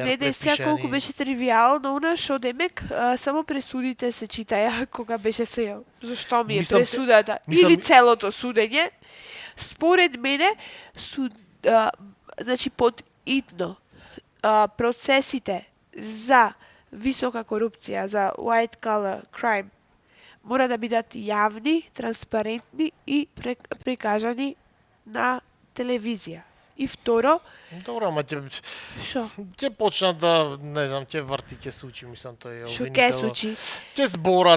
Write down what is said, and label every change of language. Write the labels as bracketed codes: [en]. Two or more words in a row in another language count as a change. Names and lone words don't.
[mk] гледај сега колку беше тривијално она што демек само пресудите се читаја кога беше се зашто ми е пресудата или целото судење. Според мене значи под итно процесите за висока корупција, за [en] white collar crime [mk] мора да бидат јавни, транспарентни и прикажани на телевизија И второ, Добро, ама шо? ќе почнат да, не знам, ќе врти, ќе случи, мислам, тој Шо ќе обвинител. случи? Ќе зборат